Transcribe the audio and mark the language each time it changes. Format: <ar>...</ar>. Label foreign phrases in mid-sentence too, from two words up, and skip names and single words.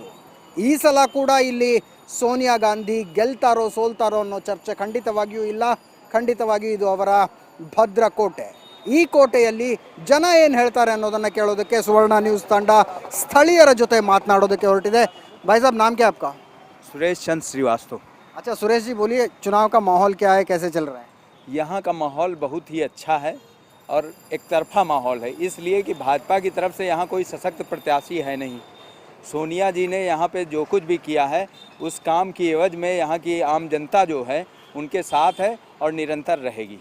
<kn>ಈ ಸಲ ಕೂಡ ಇಲ್ಲಿ ಸೋನಿಯಾ ಗಾಂಧಿ ಗೆಲ್ತಾರೋ ಸೋಲ್ತಾರೋ ಅನ್ನೋ ಚರ್ಚೆ ಖಂಡಿತವಾಗಿಯೂ ಇಲ್ಲ. ಖಂಡಿತವಾಗಿಯೂ ಇದು ಅವರ ಭದ್ರಕೋಟೆ. ಈ ಕೋಟೆಯಲ್ಲಿ ಜನ ಏನು ಹೇಳ್ತಾರೆ ಅನ್ನೋದನ್ನು ಕೇಳೋದಕ್ಕೆ ಸುವರ್ಣ ನ್ಯೂಸ್ ತಂಡ ಸ್ಥಳೀಯರ ಜೊತೆ ಮಾತನಾಡೋದಕ್ಕೆ ಹೊರಟಿದೆ.</kn> <hi>भाई साहब नाम क्या है आपका? सुरेश चंद श्रीवास्तव. अच्छा सुरेश जी बोलिए, चुनाव का माहौल क्या है, कैसे चल रहा है? यहाँ का माहौल बहुत ही अच्छा है और एक तरफा माहौल है, इसलिए कि भाजपा की तरफ से यहाँ कोई सशक्त प्रत्याशी है नहीं. सोनिया जी ने यहाँ पे जो कुछ भी किया है उस काम की एवज में यहाँ की आम जनता जो है उनके साथ है और निरंतर रहेगी.</hi>